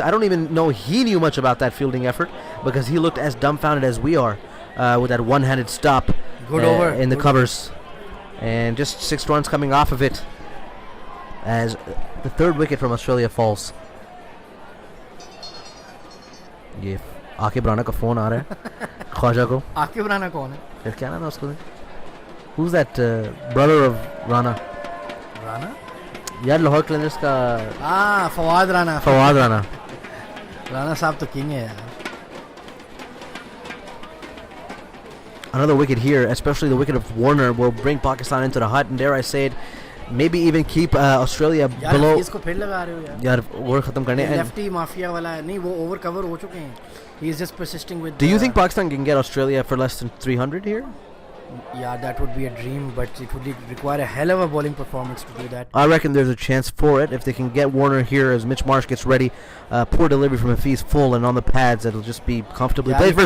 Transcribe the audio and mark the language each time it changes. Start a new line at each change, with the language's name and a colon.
English: I don't even know he knew much about that fielding effort, because he looked as dumbfounded as we are with that one-handed stop. Good over. In the Good covers, and just 6 runs coming off of it as the third wicket from Australia falls.
Hindi: ये आके राना का phone आ रहा है ख्वाजा को. आकिब राना कौन है? फिर क्या नाम है उसका?
English: Who's that brother of Rana?
Hindi: Rana? यार लाहौर क्लैंडर्स का फवाद राना. फवाद राना. राना साहब तो किंग है यार.
English: Another wicket here, especially the wicket of Warner, will bring Pakistan into the hut, and dare I say it, maybe even keep Australia
Hindi: यार
English: below.
Hindi: इसको फिर लगा रहे हो यार. यार ओवर खत्म करने. and लेफ्टी माफिया वाला है. नहीं वो ओवर कवर हो चुके हैं.
English: He is just persisting with. Do you think Pakistan can get Australia for less than 300 here? Yeah, that would be a dream, but it would require a hell of a bowling performance to do that. I reckon there's a chance for it if they can get Warner here as Mitch Marsh gets ready. Poor delivery from Hafiz, full and on the pads. It'll just be comfortably played for a